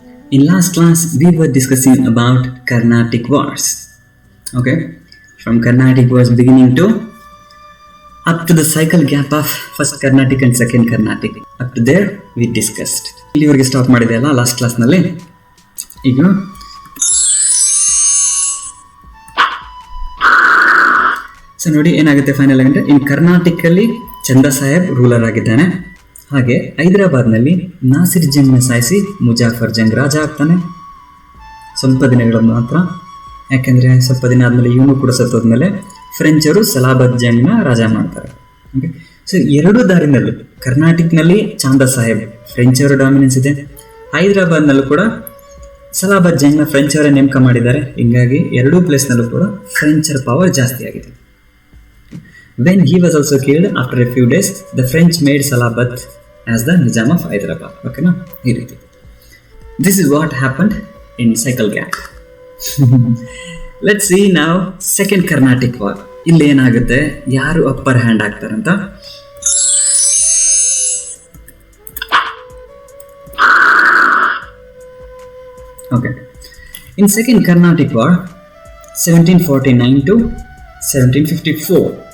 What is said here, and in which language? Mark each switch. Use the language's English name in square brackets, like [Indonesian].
[English] In last class, we were discussing about Carnatic Wars. Okay, from Carnatic Wars beginning to up to the cycle gap of first Carnatic and second Carnatic. Up to there, we discussed. [Kannada] ಇಲ್ಲಿವರೆಗೆ stop ಮಾಡಿದೆ ಅಲ್ಲ last ಕ್ಲಾಸ್ನಲ್ಲಿ. ಈಗ so ನೋಡಿ ಏನಾಗುತ್ತೆ final ಅಂದರೆ ಇನ್ ಕರ್ನಾಟಕಲ್ಲಿ ಚಂದಾ Saheb ruler ಆಗಿದ್ದಾನೆ. ಹಾಗೆ ಹೈದರಾಬಾದ್ನಲ್ಲಿ ನಾಸಿರ್ ಜಂಗ್ನ ಸಾಯಿಸಿ ಮುಜಾಫರ್ ಜಂಗ್ ರಾಜ ಆಗ್ತಾನೆ. ಸ್ವಲ್ಪ ದಿನಗಳ ಮಾತ್ರ, ಯಾಕೆಂದರೆ ಸ್ವಲ್ಪ ದಿನ ಆದಮೇಲೆ ಇವನು ಕೂಡ ಸತ್ತೋದ್ಮೇಲೆ ಫ್ರೆಂಚರು ಸಲಾಬತ್ ಜಂಗ್ನ ರಾಜ ಮಾಡ್ತಾರೆ. ಓಕೆ, ಸೊ ಎರಡೂ ದಾರಿನಲ್ಲೂ ಕರ್ನಾಟಕನಲ್ಲಿ ಚಾಂದಾ ಸಾಹೇಬ್ ಫ್ರೆಂಚರ ಡಾಮಿನೆನ್ಸ್ ಇದೆ, ಹೈದರಾಬಾದ್ನಲ್ಲೂ ಕೂಡ ಸಲಾಬತ್ ಜಂಗ್ನ ಫ್ರೆಂಚರೇ ನೇಮಕ ಮಾಡಿದ್ದಾರೆ. ಹೀಗಾಗಿ ಎರಡೂ ಪ್ಲೇಸ್ನಲ್ಲೂ ಕೂಡ ಫ್ರೆಂಚರ್ ಪವರ್ ಜಾಸ್ತಿ ಆಗಿದೆ. [English] When he was also killed, after a few days, the French made Salabat as the Nizam of Hyderabad. Okay, no? This is what happened in cycle gap. Let's see now second Carnatic War. [Kannada] ಇಲ್ಲಿ ಏನಾಗುತ್ತೆ, ಯಾರು upper hand ಆಗ್ತಾರಂತ. [English] Okay. In second Carnatic War, 1749 to 1754.